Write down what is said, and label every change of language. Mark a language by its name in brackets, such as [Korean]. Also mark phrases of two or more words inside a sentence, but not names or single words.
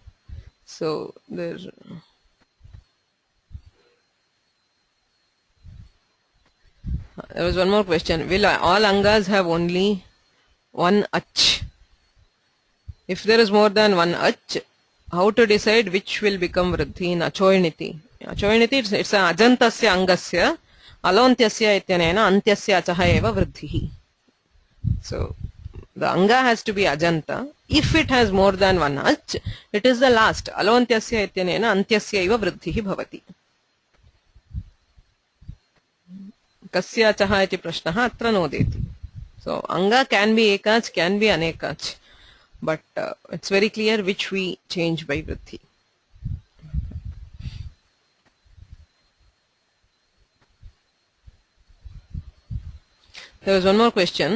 [English] So there was one more question. Will all angas have only one ach? If there is more than one ach, how to decide which will become vruddhi in achoiniti? [Sanskrit] Achoiniti, [English] it's a [Sanskrit] अजन्तस्य अङ्गस्य, अलोऽन्त्यस्य इत्यनेन अन्त्यस्य अचः एव वृद्धिः. [English] So the anga has to be ajanta. If it has more than one ach, it is the last. [Sanskrit] अलोऽन्त्यस्य इत्यनेन अन्त्यस्य एव वृद्धिः भवति। कस्य अचः इति प्रश्नः अत्र नोदेति. [English] So anga can be ekach, can be anekach. But it's very clear which we change by vruddhi. There was one more question.